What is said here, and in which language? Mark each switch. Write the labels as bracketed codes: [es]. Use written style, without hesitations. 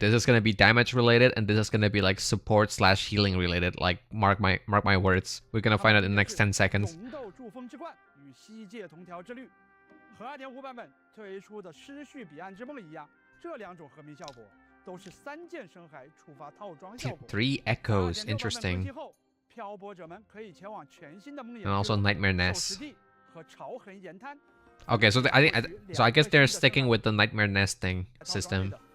[en] This is gonna be damage related, and this is gonna be like support slash healing related. Like mark my words. We're gonna find out in the next 10 seconds. [zh] 龙斗祝风之冠与西界同条之律，和2.5版本推出的失序彼岸之梦一样，这两种合并效果都是3件深海触发套装效果。 [en] 3 echoes, interesting. [zh] 漂泊者们可以前往全新的梦魇 [en] And also Nightmare Nest. [zh] 和潮痕岩滩。 [en] Okay, so I guess they're sticking with the Nightmare Nesting system.